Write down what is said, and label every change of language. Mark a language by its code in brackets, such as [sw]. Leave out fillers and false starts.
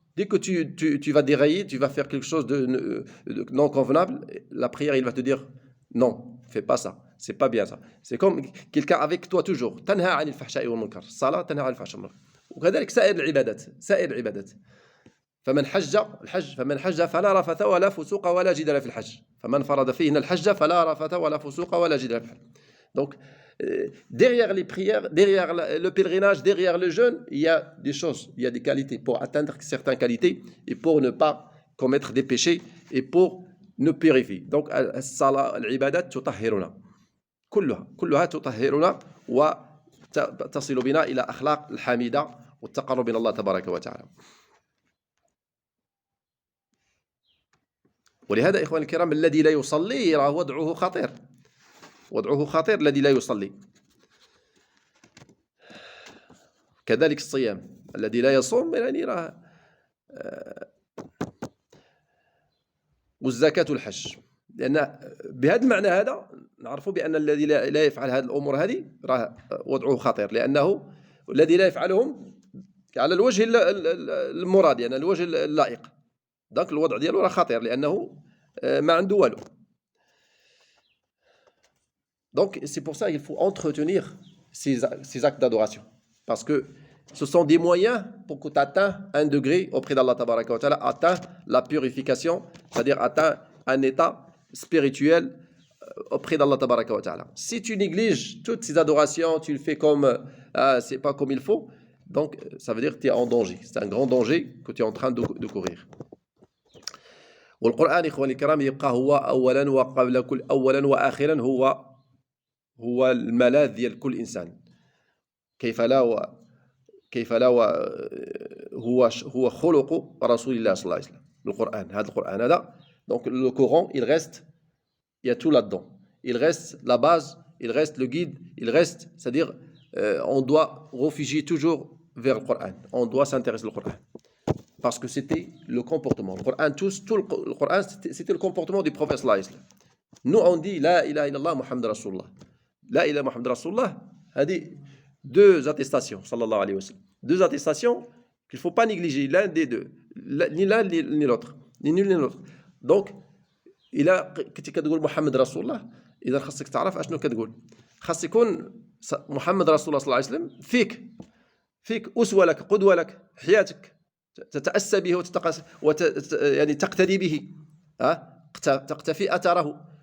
[fr] Dès que tu vas dérailler, tu vas faire quelque chose de non convenable, la prière il va te dire non, fais pas ça. C'est pas bien ça. C'est comme quelqu'un avec toi toujours. [ar] تنهى عن الفحشاء والمنكر. الصلاة تنهى عن الفحشاء والمنكر. وكذلك سائر العبادات. فمن حج فلا رفث ولا فسوق ولا جدال في الحج. فمن فرض فيهن الحج فلا رفث ولا فسوق ولا جدال في الحج. [fr] Donc derrière les prières, derrière le pèlerinage, derrière le jeûne, il y a des choses, il y a des qualités pour atteindre certaines qualités et pour ne pas commettre des péchés et pour nous purifier. [ar] Donc الصلاة العبادات تطهرنا. كلها تطهرنا وتصل بنا إلى أخلاق الحميدة والتقرب إلى الله تبارك وتعالى. ولهذا إخواني الكرام، الذي لا يصلي راه وضعه خطير الذي لا يصلي. كذلك الصيام، الذي لا يصوم يعني راه والزكاة والحج. لأن بهذا المعنى هذا نعرفوا بأن الذي لا يفعل هذه الأمور هذه راه وضعه خطير، لأنه الذي لا يفعلهم على الوجه المراد، يعني الوجه اللائق، دونك الوضع ديالو راه خطير لأنه ما عنده والو. [fr] Donc c'est pour ça qu'il faut entretenir ces actes d'adoration, parce que ce sont des moyens pour que tu atteins un degré auprès d'Allah Tabaraka wa Ta'ala, atteins la purification, c'est-à-dire atteins un état spirituel auprès d'Allah Tabaraka wa Ta'ala. Si tu négliges toutes ces adorations, tu le fais comme c'est pas comme il faut, donc ça veut dire que tu es en danger. C'est un grand danger que tu es en train de courir. [ar] والقرآن إخواني الكرام يبقى هو أولا وقبل كل، أولا وآخرا هو الملاذ ديال كل إنسان. كيف لا هو خلق رسول الله صلى الله عليه وسلم. القرآن هذا. [fr] Donc le Coran, il y a tout là-dedans. Il reste la base il reste le guide, il reste, c'est-à-dire on doit réfugier toujours vers le Coran, on doit s'intéresser au Coran. Parce que c'était le comportement. Le Coran, tout le Coran, c'était le comportement du prophète sallallahu alayhi wa sallam. Nous, on dit La ilaha illallah Muhammad Rasulullah. La ilaha Muhammad Rasulullah, a dit deux attestations, sallallahu alayhi wa sallam. Deux attestations qu'il ne faut pas négliger, l'un des deux. Ni l'un ni l'autre. Ni l'un ni l'autre. [ar] Donc, إلا كنتي كتقول محمد رسول الله إذا خاصك تعرف أشنو كتقول. خاص يكون محمد رسول الله صلى الله عليه وسلم فيك أسوة لك، قدوة لك، حياتك تتأسى به يعني تقتدي به، تقتفي أثره.